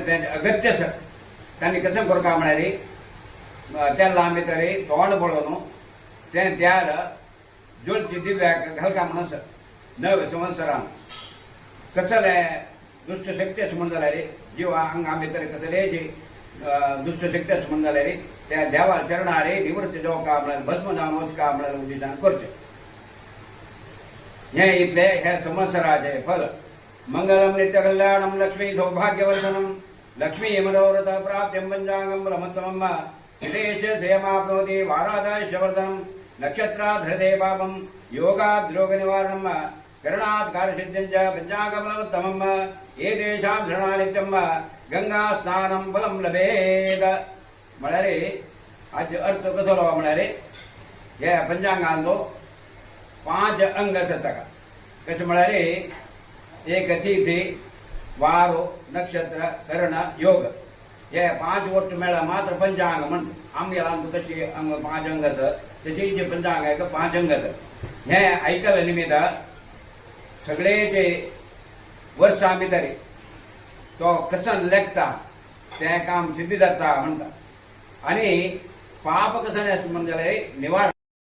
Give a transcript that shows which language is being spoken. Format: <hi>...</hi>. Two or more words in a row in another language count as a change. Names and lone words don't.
<kok>तेंचे अगत्य आसा तांणी कशें करता म्हळ्यार तेला भितर तोंड पळोवन तें त्याल ज्योती दिव्याक घालता म्हणस 9 संवत्सरां कसले दुष्ट शक्ती आसा म्हण जाल्यार जिवा आंगा भितर कसले जी दुष्ट शक्ती आसा म्हण जाल्यार त्या देवा चरणार निवृत्ती जावका म्हळ्यार भस्म जावन वचका म्हळ्यार उदितान करचें हे इतले हे संवत्सराचे</kok> <sa>फल मंगलम नित्य कल्याणम लक्ष्मी सौभाग्यवर्धनम लक्ष्मी मनोरथ प्राप्त्यं पंचांगं ब्रह्मत्वम हितेश श्रेयमाप्नोति वारादायवर्धनम नक्षत्राधृते पापम योगाद्रोग निवारणम करणात् कार्यसिद्धिं च पंचांगबलोत्तमम एतेषां धृणानित्यं गंगा स्नानं फलं लभेत</sa> <kok>म्हळ्यार आज अर्थ कसो म्हळ्यार हे पंचांगांचो 5 अंग आसात ताका कशें म्हळ्यार एक तिथी वारो नक्षत्र कर्ण योग हे 5 वट्ट मेळा मात्र पंचांग म्हणटा आमगेला तशी 5 अंग आसा तशी जे पंचांग आहे 5 अंग आसा हे आयकल्या निमित्त सगळे जे वर्सां भितर तो कसन लेखता तें काम सिद्ध जाता म्हणटा आनी पाप कसन म्हणजे निवार</kok>